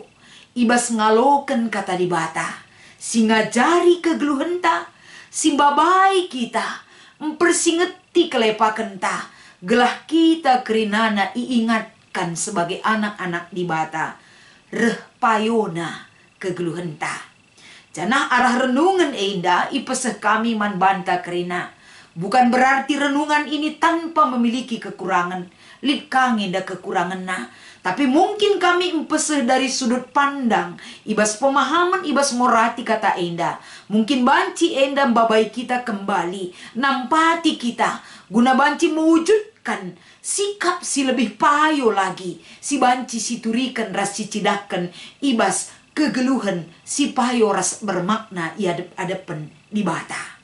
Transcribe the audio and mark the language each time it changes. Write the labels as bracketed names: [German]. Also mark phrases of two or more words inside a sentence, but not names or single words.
[Batak Karo] Ibas ngaloken kata di bata. Singajari kegeluhenta, simbabai kita, mempersingeti kelepakenta, gelah kita kerinana [Indonesian] iingatkan sebagai anak-anak [Batak Karo] di bata, reh payona kegeluhenta. Janah arah renungan enda ipeseh kami man banta kerina. [Indonesian] Bukan berarti renungan ini tanpa memiliki kekurangan, [Batak Karo] lid kangenda kekurangan na. [Indonesian] Tapi mungkin kami empeseh dari sudut pandang. [Batak Karo] Ibas pemahaman, ibas morati kata enda. Mungkin banci enda babai kita kembali. Nampati kita. [Indonesian] Guna banci mewujudkan sikap si lebih payo lagi. [Batak Karo] Si banci si turikan ras si cidakan. Ibas kegeluhan si payo ras bermakna iadep-adepen di bata.